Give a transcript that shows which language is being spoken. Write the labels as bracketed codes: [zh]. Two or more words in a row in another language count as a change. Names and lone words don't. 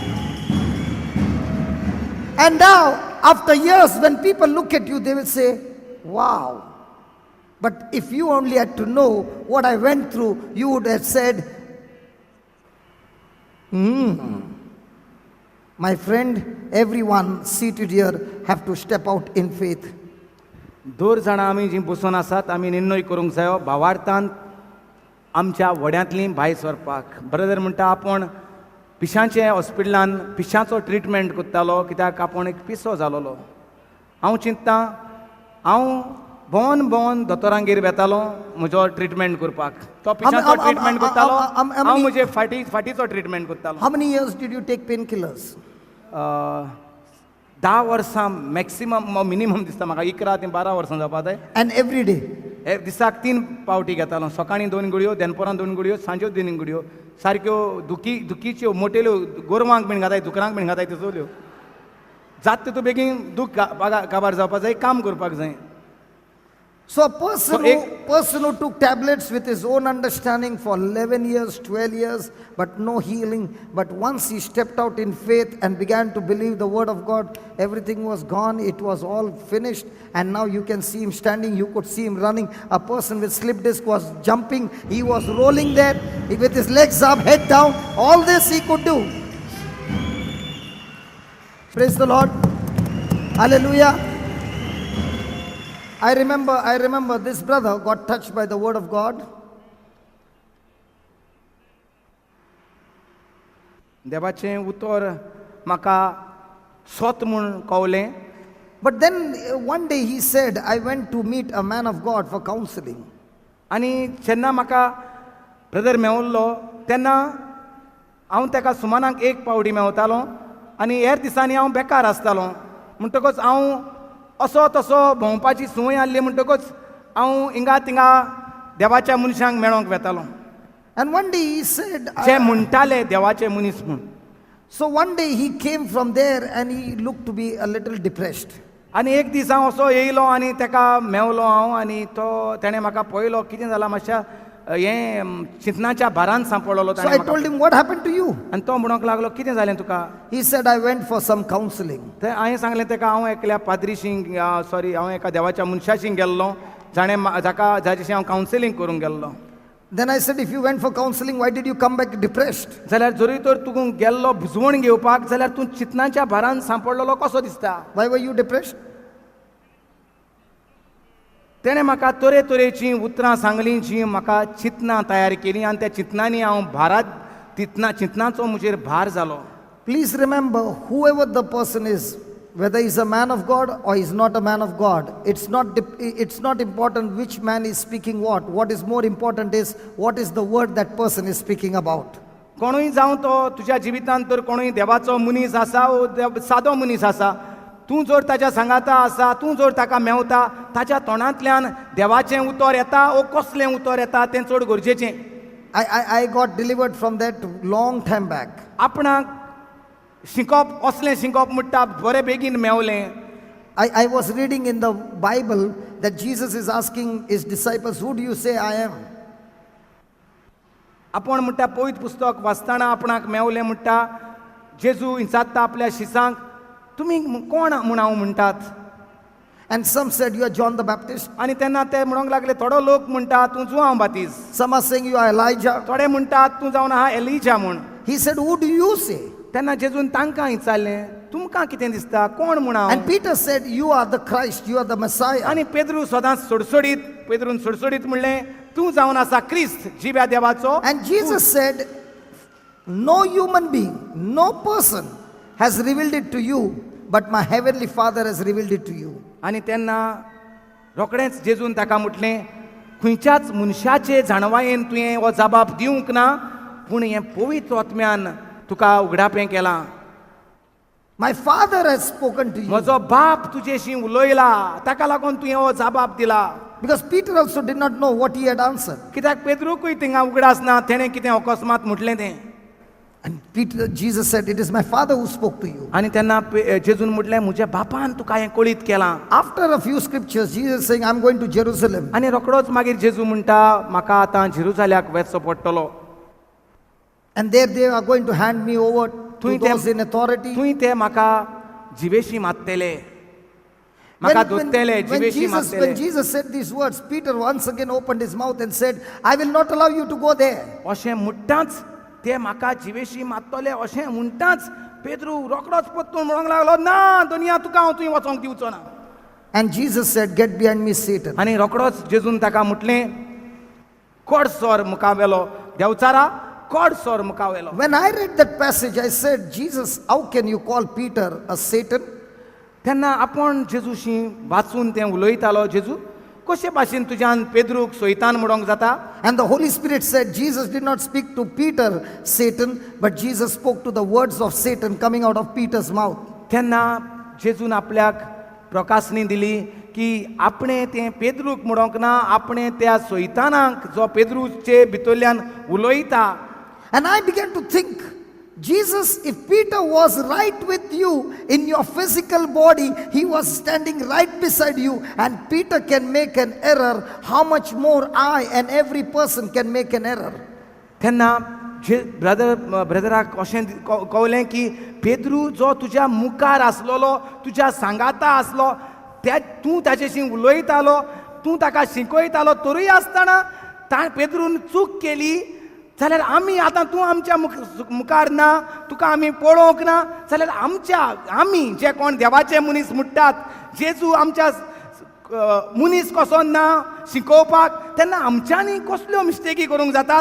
[en] And now, after years, when people look at you, they will say, wow. But if you only had to know what I went through, you would have said, my friend, everyone seated here have to step out in faith. [kok] दोर जाणां आमी जीं बसून आसात, आमी निर्णय करूंक जायो भावार्थान आमच्या वड्यांतली भायर सरपाक. ब्रदर म्हणटा आपण पिशांचे हॉस्पिटलान पिशांचो ट्रिटमेंट कोत्तालो कित्याक आपूण एक पिसो जालोलो. हांव चिंत्तां, हांव भोंवन दोतोरांगेर वेतालो म्हजो ट्रिटमेंट करपाक. तो पिशांचो ट्रिटमेंट कोत्तालो, हांव म्हजे फाटीचो ट्रिटमेंट कोत्तालो. [en] How many years did you take painkillers? [kok] 10 वर्सां [en] maximum minimum [kok] दिसता म्हाका, 11 ते 12 वर्सां जावपा जाय. [en] And every day? [kok] दिसाक 3 पावटी घेतालो. सकाळीं 2 गुडयो, दनपरां 2 गुडयो, सांज्यो 2 गुडयो. सारक्यो दुखीच्यो मोटेल्यो गोरवांक बीन घाताय, दुकरांक बीन घाताय त्यो चोल्यो. जात तितू बेगीन दूख काबार जावपा जाय, काम करपाक जाय. [en] So a person who took tablets with his own understanding for 11 years, 12 years, but no healing. But once he stepped out in faith and began to believe the word of God, everything was gone. It was all finished. And now you can see him standing. You could see him running. A person with slip disc was jumping. He was rolling there with his legs up, head down. All this he could do. Praise the Lord. Hallelujah. I remember this brother got touched by the word of God. [kok] देवाचें उतर म्हाका स्वत म्हूण कळलें. [en] But then one day he said, I went to meet a man of God for counseling. [kok] आनी जेन्ना म्हाका ब्रदर मेवल्लो तेन्ना हांव ताका सुमाराक 1 पावटी मेवतालो आनी हेर दिसांनी हांव बेकार आसतालो. म्हणटकच हांव असो तसो भोंवपाची संवय आसली म्हणटकच हांव हिंगा थिंगा देवाच्या मनशांक मेळोंक वेतालो. [en] And one day he said, [kok] जे म्हणटाले देवाचे मनीस म्हूण. [en] So one day he came from there and he looked to be a little depressed. [kok] आनी एक दीस हांव असो येयलो आनी ताका मेवलो हांव आनी ताणें म्हाका पळयलो कितें जालां मातशा हें चिंतनाच्या भारान सांपडलो. [en] So I told him, what happened to you? [kok] आनी तो म्हणूंक लागलो कितें जालें तुका. [en] He said, I went for some counseling. [kok] हांवें सांगलें ताका हांव एकल्या पाद्रीशी हांव एका देवाच्या मनशाशी गेल्लो जाच्याशी हांव कावन्सिलींग करूंक गेल्लो. [en] Then I said, if you went for counseling, why did you come back depressed? [kok] जाल्यार जरी तर तूं गेल्लो बुजवण घेवपाक जाल्यार तूं चिंतनाच्या भारान सांपडलेलो कसो दिसता. [en] Why were you depressed? [kok] तेणें म्हाका तरेतरेचीं उतरां सांगलीं जीं म्हाका चिंतनां तयार केलीं आनी त्या चिंतनांनी हांव चिंतनाचो म्हजेर भार जालो. [en] Please remember, whoever the person is, whether he's a man of God or he's not a man of God, it's not important which man is speaking what. What is more important is what is the word that person is speaking about. [kok] कोणूय जावं तो तुज्या जिवितांत तर कोणूय देवाचो मनीस आसा वो सादो मनीस आसा, तूं जर ताच्या सांगाता आसा, तूं जर ताका मेवता, ताच्या तोंडांतल्यान देवाचें उतर येता वो कसलें उतर येता तें चड गरजेचें. [en] I got delivered from that long time back. [kok] आपणाक शिकप असलें शिकप म्हणटा बरें बेगीन मेवलें. [en] I was reading in the Bible that Jesus is asking his disciples, who do you say I am? [kok] आपण म्हणटा पवित्र पुस्तक वाचताना आपणाक मेवलें म्हणटा जेजू विचारता आपल्या शिसांक, तुमी कोण म्हूण हांव म्हणटात. [en] And some said, you are John the Baptist. [kok] आनी तेन्ना ते म्हणूंक लागले, थोडो लोक म्हणटा तूं जुआंव बातीज, [en] Some are saying you are Elijah. [kok] थोडे म्हणटात तूं जावन आहा एलिजा म्हूण. [en] He said, who do you say? [kok] तेन्ना जेजून तांकां विचारलें, तुमकां कितें दिसता, कोण म्हूण हांव? [en] And Peter said, you are the Christ, you are the Messiah. [kok] आनी पेद्रू सदांच पेद्रून सोडसोडीत म्हणलें, तूं जावन आसा क्रिस्त, जिव्या देवाचो. [en] And Jesus said, no human being, no person has revealed it to you, but my heavenly Father has revealed it to you. [kok] आनी तेन्ना रोखडेंच जेजून ताका म्हटलें, खंयच्याच मनशाचे जाणवायेन तुवें हो जबाब दिवंक ना, पूण हें पवित्र आत्म्यान तुका उगडापें केलां. [en] My Father has spoken to you. [kok] म्हजो बाप तुजेशी उलयला, ताका लागून तुवें हो जबाब दिला. [en] Because Peter also did not know what he had answered. [kok] कित्याक पेद्रूकूय थिंगा उगडास ना, तेणें कितें अकस्मात म्हटलें तें. [en] And Jesus said, it is my Father who spoke to you. [kok] आनी तेन्ना जेजून म्हटलें, म्हज्या बापान तुका हें कळीत केलां. [en] After a few scriptures, Jesus is saying, I'm going to Jerusalem. [kok] आनी रोखडोच मागीर जेजू म्हणटा, म्हाका आतां जेरुसाल्याक वचचो पडटलो. [en] And there they are going to hand me over to थंय those in authority. [kok] थंय ते म्हाका जिवेशी मारतले, म्हाका धोत्तले, जिवेशी when मारतले. [en] Jesus said these words, Peter once again opened his mouth and said, I will not allow you to go there. [kok] अशें म्हणटाच ते म्हाका जिवेशी मारतले अशें म्हणटाच पेद्रू रोखडोच परतून म्हणूंक लागलो, ना दुनिया तुका हांव थंय वचोंक दिवचो ना. [en] And Jesus said, get behind me, Satan. [kok] आनी रोखडोच जेजून ताका म्हटलें, कोड सोर मुखावेलो, देवचारा कोड सोर मुखावेलो. [en] When I read that passage, I said, Jesus, how can you call Peter a Satan? [kok] तेन्ना आपूण जेजूशी वाचून तें उलयतालो, जेजू कशे भाशेन तुज्यान पेद्रूक सोयतान म्हणोंक जाता? [en] And the Holy Spirit said, Jesus did not speak to Peter, Satan, but Jesus spoke to the words of Satan coming out of Peter's mouth. [kok] तेन्ना जेजून आपल्याक प्रकाशनी दिली की आपणे तें पेद्रूक म्हणोंक ना, आपणे त्या सोयतानाक जो पेद्रूचे भितरल्यान उलयता. [en] And I began to think, Jesus, if Peter was right with you in your physical body, he was standing right beside you, and Peter can make an error, how much more I and every person can make an error? [kok] तेन्ना ब्रदराक अशें कळलें की पेद्रू जो तुज्या मुखार आसलोलो, तुज्या सांगाता आसलो, तूं ताचेशी उलयतालो, तूं ताका शिकयतालो, तरूय आसतना पेद्रून चूक केली जाल्यार आमी आतां तूं आमच्या मुखार ना, तुका आमी पळोवंक ना, जाल्यार आमी जे कोण देवाचे मनीस म्हणटात, जेजू आमच्या मनीस कसो ना शिकोवपाक, तेन्ना आमच्यांनी कसल्यो मिस्टेकी करूंक जातात.